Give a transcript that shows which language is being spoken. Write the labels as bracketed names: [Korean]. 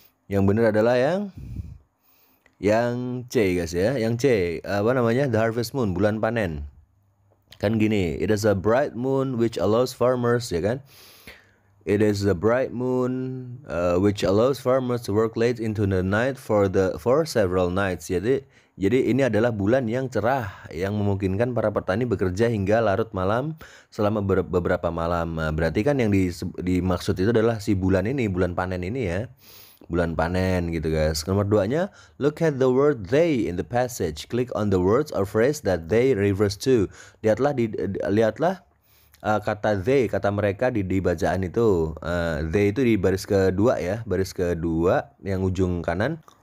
[Indonesian] Yang benar adalah yang C guys ya, yang C the harvest moon, bulan panen. Kan gini, [English] it is a bright moon which allows farmers, [Indonesian] ya kan? [English] It is a bright moon which allows farmers to work late into the night for several nights. [Indonesian] Jadi ini adalah bulan yang cerah yang memungkinkan para petani bekerja hingga larut malam selama beberapa malam. Nah, berarti kan yang dimaksud itu adalah si bulan ini, bulan panen ini ya. Bulan panen gitu guys. Nomor 2-nya, [English] look at the word they in the passage. Click on the words or phrase that they refers to. [Indonesian] Lihatlah kata they, kata mereka di bacaan itu. They itu di baris kedua ya, baris kedua yang ujung kanan.